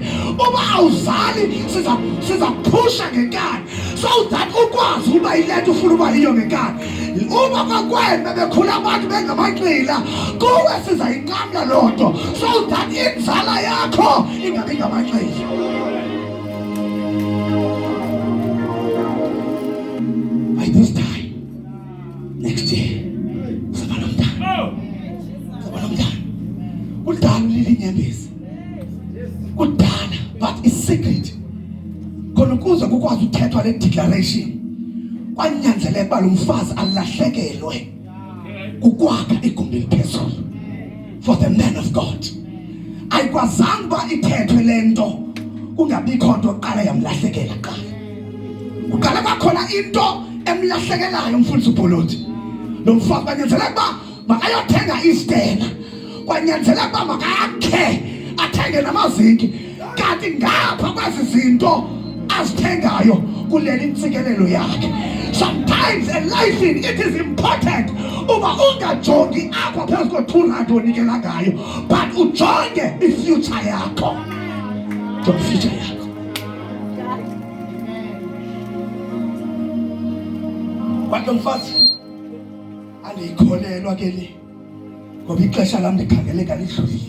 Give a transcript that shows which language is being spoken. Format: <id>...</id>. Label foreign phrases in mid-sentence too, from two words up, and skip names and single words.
<xh>Uba awuzali siza kuphusha ngenkani</xh> <en>so that</en> <xh>ukwazi uba yile nto ufuna uba yiyo ngenkani. Uba kwakwenu bebekhula abantu bengamanxila kuwe sizayinqamla loo nto</xh> <en>so that</en> <xh>inzala yakho ingabi ngamanxila.</xh> <en>By this time next year</en> <xh>kudala ulilinyembezi kudala</xh> <en>but is secret</en> <xh>khona ukuze kukwazi uthethwa le declaration kwanyanzeleka uba lo mfazi alahlekelwe kukwakha igumbi eliphezulu</xh> <en>for the man of God.</en> <xh>Ayikwazanga uba ithethwe le nto kungabikho nto oqala yamlahlekela qala. Kuqala kwakhona into emlahlekelayo umfundisi uBholothi. Lo mfazi kwanyanzeleka uba makayothenga istena. Kwanyanzeleka uba makakhe athenge namazinki. Kanti ngapha kwezi zinto azithengayo kuleli ntsikelelo yakhe.</xh> <en>Sometimes in life it is important</en> <xh>uba ungajongi apha phezu ko-200 onikela ngayo but ujonge ifuture yakho. Jonge ifuture yakho. Kwathi mfazi andiyikholelwa ke le ngoba ixesha lam ndikhangeleka lidlulile.</xh>